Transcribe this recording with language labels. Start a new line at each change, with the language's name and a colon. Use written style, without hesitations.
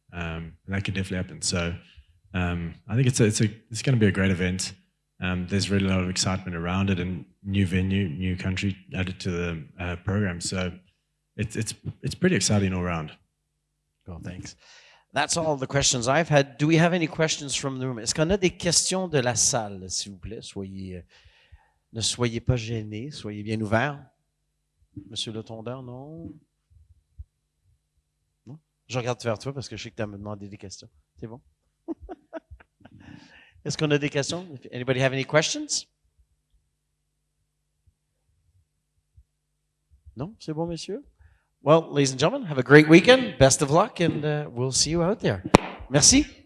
English: And that could definitely happen. So I think it's going to be a great event. There's really a lot of excitement around it, and new venue, new country added to the program. So it's pretty exciting all around. Cool, thanks. That's all the questions I've had. Do we have any questions from the room?
French: Est-ce qu'on a des questions de la salle, s'il vous plaît? Ne soyez pas gênés, soyez bien ouverts. Monsieur Le Tondeur, non? Non? Je regarde vers toi parce que je sais que tu as me demandé des questions. C'est bon? Est-ce qu'on a des questions?
English: Anybody have any questions?
French: Non? C'est bon, messieurs?
English: Well, ladies and gentlemen, have a great weekend. Best of luck, and we'll see you out there.
French: Merci.